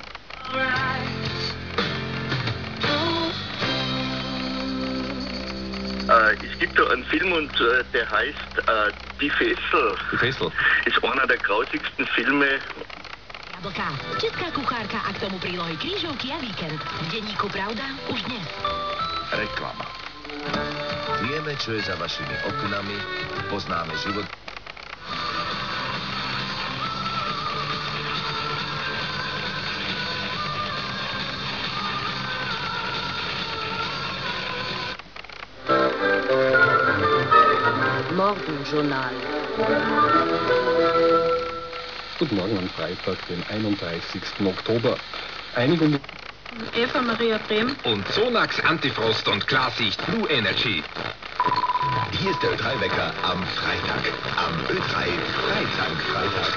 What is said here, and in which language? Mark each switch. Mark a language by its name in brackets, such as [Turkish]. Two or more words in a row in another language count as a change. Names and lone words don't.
[German] Es gibt da einen Film und der heißt Die Fessel. Die Fessel ist einer der grausigsten Filme. [Slovak] Jablka, česká kuchárka a k tomu prílohy krížovky a víkend. V denníku Pravda už dnes. Reklama. Vieme, čo je za vašimi oknami, poznáme život. [German] Morgenjournal. Guten Morgen am Freitag, den 31. Oktober. Einigung... Eva Maria Brehm. Und Sonax Antifrost und Klarsicht Blue Energy. Hier ist der Ö3-Wecker am Freitag. Am Ö3 Freitag.